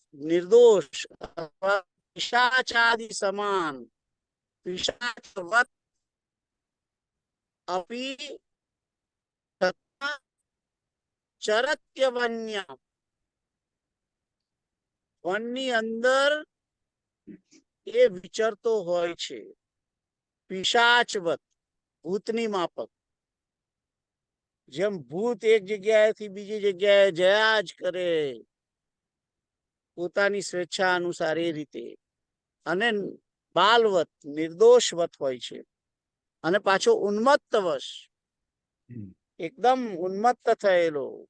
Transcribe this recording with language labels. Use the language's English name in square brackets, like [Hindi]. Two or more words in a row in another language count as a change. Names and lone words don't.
[Gujarati] નિર્દોષ અથવા પિશાચાદી સમાન પિશાચવત [Sanskrit] अपि तथा चरत्य वन्या, [Gujarati] વનની અંદર એ વિચરતો હોય છે, પિશાચવત, ભૂતની માફક. જેમ ભૂત એક જગ્યાએથી બીજી જગ્યાએ જયા જ કરે પોતાની સ્વેચ્છા અનુસાર એ રીતે, અને બાલવત, નિર્દોષવત હોય છે, અને પાછો ઉન્મત્તવશ, એકદમ ઉન્મત્ત થયેલો.